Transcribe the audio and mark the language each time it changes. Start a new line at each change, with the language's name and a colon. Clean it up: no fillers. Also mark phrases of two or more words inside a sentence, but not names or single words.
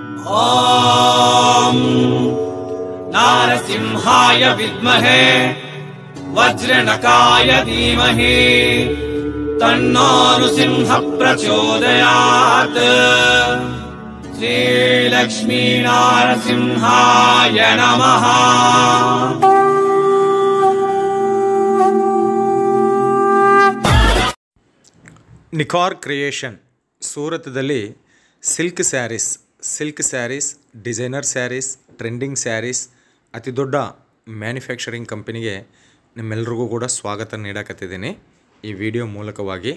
Sanskrit: ॐ नारसिंहाय विद्महे वज्रनकाय धीमहि तन्नो नृसिंह प्रचोदयात्। श्रीलक्ष्मी नारसिंहाय नमः।
Kannada: ನಿಕಾರ್ ಕ್ರಿಯೇಷನ್ ಸೂರತ್ದಲ್ಲಿ
English: silk sarees, designer sarees, trending sarees
Kannada: ಅತಿ ದೊಡ್ಡ
English: manufacturing company
Kannada: ನಿಮ್ಮೆಲ್ರಿಗೂ ಕೂಡ ಸ್ವಾಗತ ನೀಡಕತ್ತಿದ್ದೀನಿ ಈ ವಿಡಿಯೋ ಮೂಲಕವಾಗಿ.